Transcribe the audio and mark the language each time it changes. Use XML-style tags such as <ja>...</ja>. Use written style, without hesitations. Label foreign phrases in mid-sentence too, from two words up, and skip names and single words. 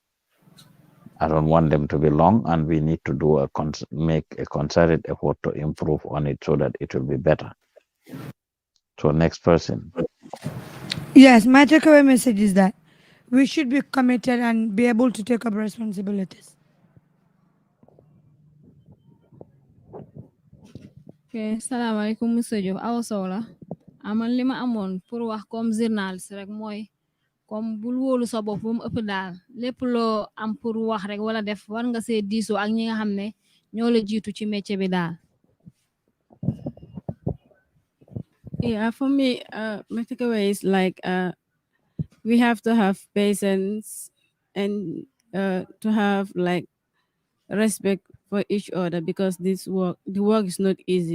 <en>I don't want them to be long, and we need to do make a concerted effort to improve on it so that it will be better. So next person. Yes, my takeaway message is that we should be committed and be able to take up responsibilities.</en> <wo>Okay, salaamaaleykum monsieur Diouf Awa Sow la aman li ma amoon pour wax comme journaliste rek mooy comme bul wóolu sa bopp ba mu ëpp daal lépp loo am pour wax rek wala def war nga see diisoo ak ñi nga xam ne ñoo la jiitu ci métier bi daal.</wo> <en>Yeah, for me, my takeaway is like we have to have patience and to have like respect for each other because the work is not easy.</en>